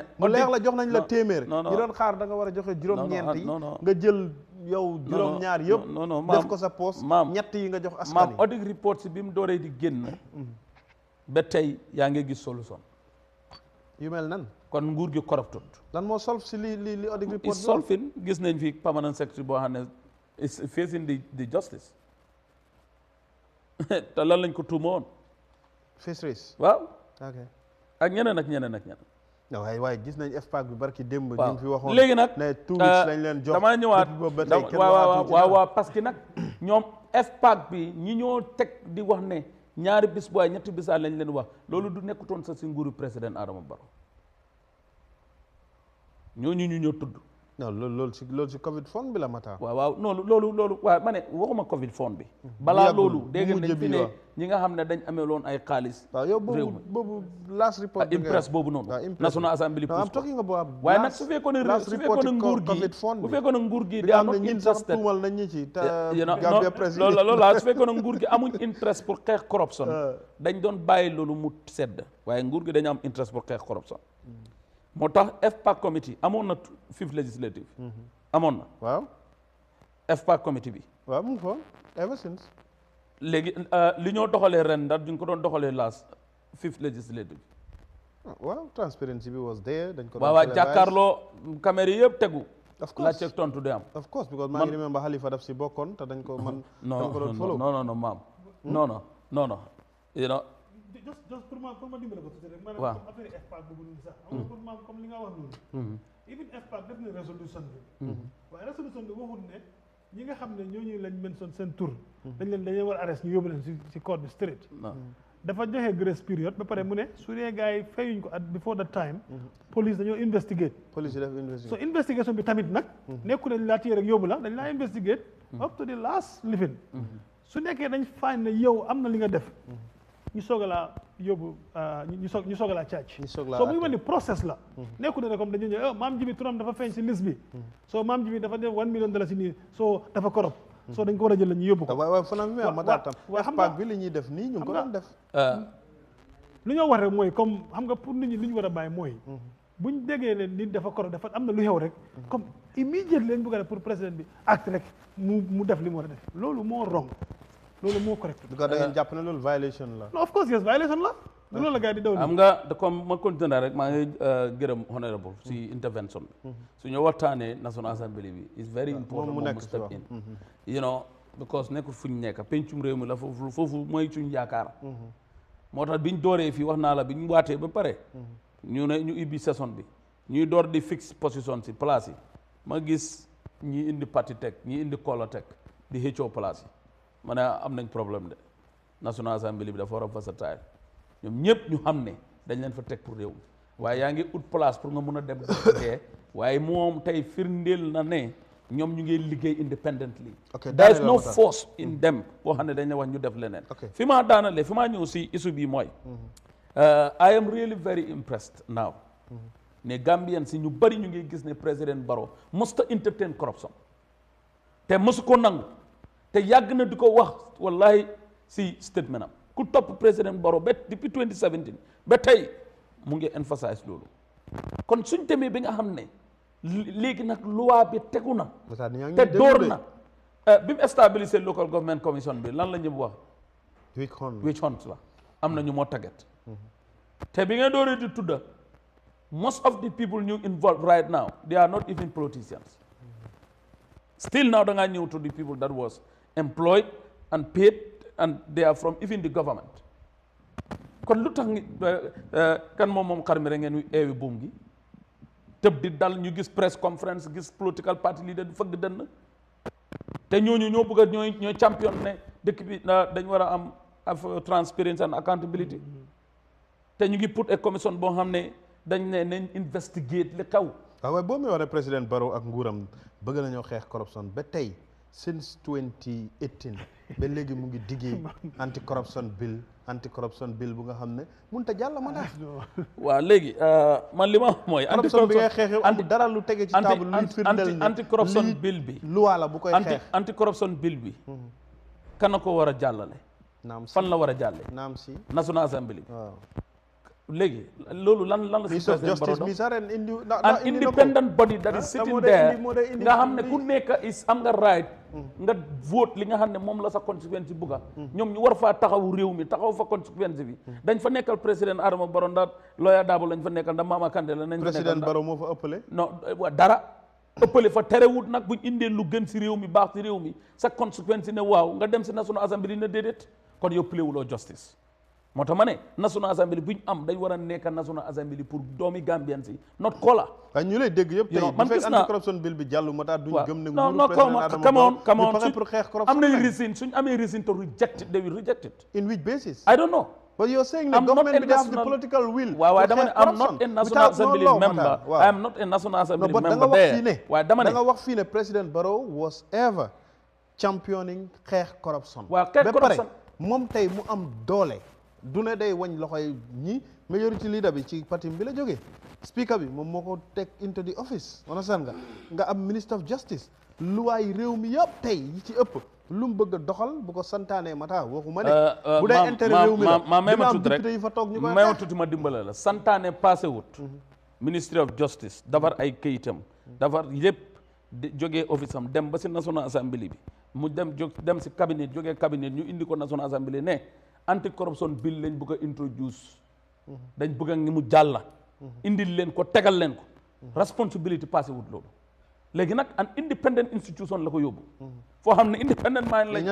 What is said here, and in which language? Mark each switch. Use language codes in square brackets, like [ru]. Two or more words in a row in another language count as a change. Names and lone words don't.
[wo] mu leer la jox nañ la téeméer ñi doon xaar da nga war a joxe juróom-ñeent yi nga jël yow juróom-ñaar yëpp def ko sa poos ñett yi nga jox askan maam [en] audit report [wo] si bi mu dooree di génn ba tey yaa ngi gis solution yu mel nan kon nguur gi corrupted lan moo solve si li [en] audit report is solving [wo] gis nañ fi [en] permanent secretary [wo] boo xam ne [en] is facing the justice [wo] te lan lañ ko tuuma woon [en] face race [wo] waaw ok ak ñeneen ak ñeneen ak ñeneen waaye gis nañ FPAC bi barki démb ñu fi waxoon léegi nag ne 2 weeks lañ leen jox damaa ñëwaat waaw [fr] parce que [wo] nag ñoom FPAC bi ñi ñoo teg di wax ne ñaari bis bu waay ñetti bisaa lañ leen wax loolu du nekkutoon sa si nguuru président Adama Barrow ñooñu ñu ñoo tudd non loolu si Covid fond bi la Matar waaw non loolu waaw ma ne waxuma Covid fond bi balaa loolu dégg nañ fi ne ñi nga xam ne dañ amee loon ay xaalis waaw yow boobu [en] last report [wo] impress boobu noonu National Assembly [en] I'm talking about [wo] waaye nag su fekkoon ne nguur gi bu fekkoon ne nguur gi daa [en] not interested [wo] tuumal nañ ñi ci loolu laa su fekkoon ne nguur gi amuñ interest pour xeex corruption dañ doon bàyyi loolu mu sedd waaye nguur gi dañu am interest pour xeex corruption moo tax FPAC committee amoon na 5th legislative amoon na waaw FPAC committee bi waaw mu ngi fa [en] ever since [wo] léegi li ñoo doxalee ren ndax duñ ko doon doxalee [en] last 5th legislative [wo] waaw transparency bi [en] was there [wo] dañ ko waaw jàkkaarloo caméra yëpp tegu la ceeg tontu de am [en] of course because [wo] maa ngi remember Halifa daf si bokkoon te dañ ko man dañ ko doon follow non maam non [en] you know [wo] just pour ma dimbale ko tuuti rek maanaam comme affaire FPAC boobu noonu sax xam nga maam comme li nga wax noonu even FPAC def na résolution bi waaye résolution bi waxul ne ñi nga xam ne ñooñu lañ mention seen tur dañ leen war a arrest ñu yóbbu leen si code bi straight dafa joxe [en] grace period [wo] ba pare mu ne su dee gars yi fayuñ ko [en] at before that time [wo] police dañoo investigate police def investigation so investigation bi tamit nag nekku ne laa téye rek yóbbu la dañ laa investigate [en] up to the last living [wo] su nekkee dañ find ne yow am na li nga def ñu soog a laa yóbbu ñu soog a laa charge so muy wane process la nekku ne rek comme dañu ñëw maam ji bi turam dafa feeñ si liste bi so maam ji bi dafa def $1 million si nii so dafa korop so dañ ko war a jël la ñu yóbbu ko waaw fanam mi ma taatam paak bi li ñuy def nii ñu ngi ko doon def lu ñoo wax rek mooy comme xam nga pour nit ñi li ñu war a bàyyi mooy buñ déggee ne nit dafa korop dafa am na lu xew rek comme immediate leen bëgg a def pour président bi acte rek mu def li mu war a def loolu moo wrong loolu moo correct du ko da ngeen jàpp ne loolu violation la [en] no of course yes [wo] violation la loolu la gars yi di daw am nga comme ma continuer rek maa ngi gërëm honorable si intervention bi su ñu waxtaanee National Assembly bi [en] is very important [wo] moom mu [en] step in you know because [wo] nekkul fu ñu nekk pencum réew mi la foofu mooy suñ yaakaar moo tax biñ dooree fii wax naa la bi ñu waatee ba pare ñu ne ñu ibbi session bi ñuy door di fixe position si place yi ma gis ñi indi parti teg ñi indi kolo teg di xëccoo place yi ma ne am nañ [fr] problème de [wo] National Assembly bi dafa war a versatile ñoom ñëpp ñu xam ne dañ leen fa teg pour réew mi waaye yaa ngi ut place pour nga mun a dem dee waaye moom tey firndeel na ne ñoom ñu ngi liggéey independently [en] there is no force in them [wo] boo xam ne dañ la wax ñu def leneen fi maa daanale fi maa ñëw si issue bi mooy [en] I am really very impressed now [wo] ne Gambian si ñu bari ñu ngi gis ne président Barrow musta entertain corruption te mosu ko nangu te yàgg na di ko wax wallahi si statement am ku topp président Barrow ba depuis 2017 ba tey mu ngi emphasize loolu kon suñ demee bi nga xam ne léegi nag loi bi tegu na te door na bi mu stabiliser [en] local government commission [wo] bi lan la ñu wax [en] witch hunt [wo] la am na ñu moo tagget te bi nga dooree di tudda [en] most of the people [wo] ñu [en] involved right now they are not even politicians still now [wo] da ngaa ñëw [en] to the people that was employed and paid and they are from even the government [wo] kon lu tax kan moom xar mi rek ngeen eewi buum gi tëb di dal ñu gis [en] press conference [wo] gis [en] political party leader [wo] di fëgg dënn te ñooñu ñoo bëgg a ñooy champion ne dëkk bi dañ war a am [en] transparency and accountability [wo] te ñu ngi [en] put a commission [wo] boo xam ne dañ ne nañ investigate li xew waaye boo muy waree président Barrow ak nguuram bëgg nañoo xeex corruption ba tey since 2018 ba léegi mu ngi diggee [en] anti corruption bill [wo] bu nga xam ne mënut a jàll ma daal. waaw léegi man li ma wax mooy. corruption bi ngay xeexee amul dara lu tege ci table luy firndeel ne [en] anti corruption bill [wo] bi. loi la bu koy xeex [en] anti corruption bill [wo] bi. kan ko war a jàllale. naam si fan la war a jàlle. naam si National Assembly. waaw léegi loolu lan la si président Barrow [en] an independent body that is sitting there [wo] nga xam ne ku nekk is am nga right nga vote li nga xam ne moom la sa constituency bugga ñoom ñu war faa taxaw réew mi taxaw fa constituency bi dañ fa nekkal président Adama Barrow ndax Lawyer Darboe lañ fa nekkal ndax Mama Kandeh la nañ fa nekkal président Barrow moo fa ëppale non dara ëppale fa terewut nag buñ indee lu gën si réew mi baax si réew mi sa constituency ne waaw nga dem si National Assembly ne déedéet kon yow plewuloo justice moo tax ma ne National Assembly bu ñu am dañ war a nekk National Assembly pour doomi Gambian si not kola waaye ñu lay dégg yëpp tey man gis naa [en] anti corruption bill [wo] bi jàllu moo tax duñ gëm ne non nguuru président Adama Barrow ñu pare pour xeex corruption am nañ reason suñ amee reason [en] to reject it they will reject it in which basis I don't know but you're saying the government will have the political will [wo] waaw dama ne [en] I'm not a National Assembly member I am not a National Assembly member there [wo] waaye dama ne da nga wax fii ne président Barrow [en] was ever championing [wo] xeex corruption waaw xeex corruption moom tey mu am doole du ne day wañ loxoy ñi [en] majority leader [wo] bi ci parti bi la jógee speaker bi moom moo ko teg [en] into the office understand [wo] nga am [en] minister of justice [wo] luwaay réew mi yëpp tey yi ci ëpp lu mu bëgg a doxal bu ko santaanee mata waxuma ne bu dee intérêt réew mi la dina am député yi fa toog ñu koy may ma tuuti ma dimbale la santaane passé wut [en] ministry of justice [wo] defar ay këyitam defar yëpp jógee office am dem ba si National Assembly bi mu dem si cabinet jógee cabinet ñu indi ko National Assembly ne [en] anti corruption bill [wo] lañ bëgg a introduce dañ bëgg a ngi mu jàlla indil leen ko tegal leen ko responsibility passé wut loolu léegi nag [en] an independent institution [wo] la ko yóbbu foo xam ne [en] independent mind [wo] lañ